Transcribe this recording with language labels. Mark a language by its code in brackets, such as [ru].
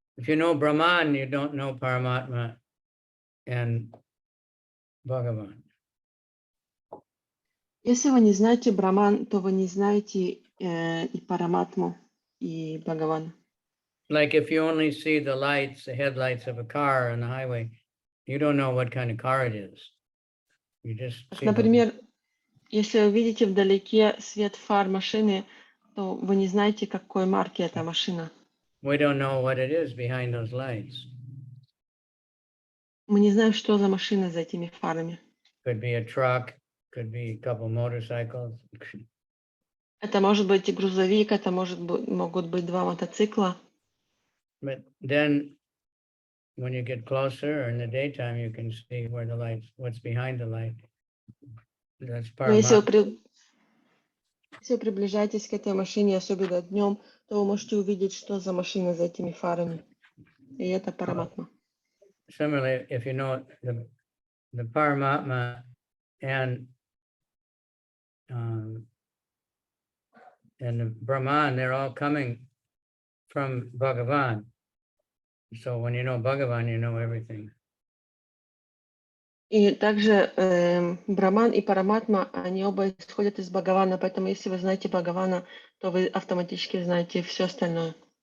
[en] If you know Brahman, you don't know Paramatma and Bhagavan. [ru] Если вы не знаете Браман, то вы не знаете и Параматму, и Бхагавана. [en] Like if you only see the lights, the headlights of a car on the highway, you don't know what kind of car it is. You just see. [ru] Например, если вы видите вдалеке свет фар машины, то вы не знаете, какой марки эта машина. [en] We don't know what it is behind those lights. [ru] Мы не знаем, что за машина за этими фарами. [en] Could be a truck, could be a couple motorcycles. [ru] Это может быть и грузовик, это могут быть два мотоцикла. [en] But then when you get closer or in the daytime, you can see where the lights, what's behind the light. That's [ru] Но если [en] Paramatma. [ru] вы приближаетесь к этой машине, особенно днем, то вы можете увидеть, что за машина за этими фарами. И это Параматма. [en] Similarly, if you know the Paramatma and the Brahman, they're all coming from Bhagavan. So when you know Bhagavan, you know everything. [ru] И также Браман и Параматма, они оба исходят из Бхагавана, поэтому если вы знаете Бхагавана, то вы автоматически знаете все остальное.